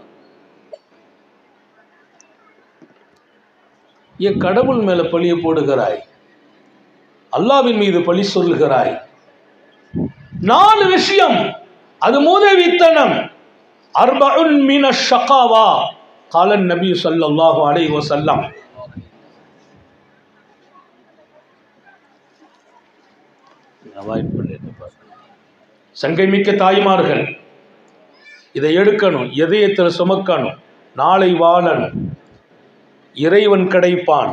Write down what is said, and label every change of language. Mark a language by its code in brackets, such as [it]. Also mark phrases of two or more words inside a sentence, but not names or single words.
[ta] என் கடவுள் மேல பழிய போடுகிறாய், அல்லாஹ்வின் மீது பழி சொல்லுகிறாய். 4 விஷயம், அது மூதேவித்தனம். [ar] أربع من الشقاوة قال النبي صلى الله عليه وسلم. [ta] சங்கைமிக்க தாய்மார்கள் இதை எடுக்கணும், இதயத்தில் சுமக்கணும். நாளை வாழணும், இறைவன் கிடைப்பான்.